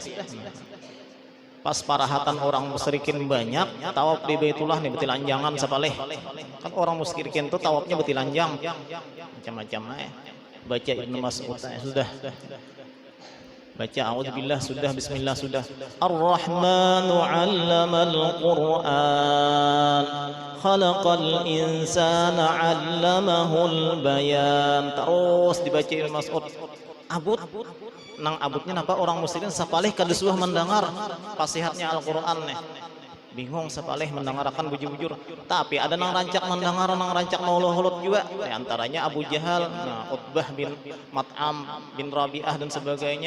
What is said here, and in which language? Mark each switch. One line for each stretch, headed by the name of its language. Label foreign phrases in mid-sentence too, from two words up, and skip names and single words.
Banjar: Pas parahatan orang musyrikin banyak, tawaf di Baitullah nih betilanjangan sapaleh. Kan orang musyrikin tuh tawafnya betilanjang. Macam-macam baca Ibnu Mas'ud sudah. Baca a'udzubillah sudah, bismillah sudah.
Arabic: الرحمن علم القرآن. خلق الإنسان علمه البيان.
Banjar: Terus dibaca Ibnu Mas'ud. Abud nang abudnya napa orang musyrikin sapalih kadesuah mendengar pasihatnya Al-Quran nih. Bingung sapalih mendengarkan bujur-bujur. Tapi ada nang rancak mendengar, nang rancak mauluh-hulut juga. Di antaranya Abu Jahal, Utbah bin Mat'am bin Rabi'ah dan sebagainya.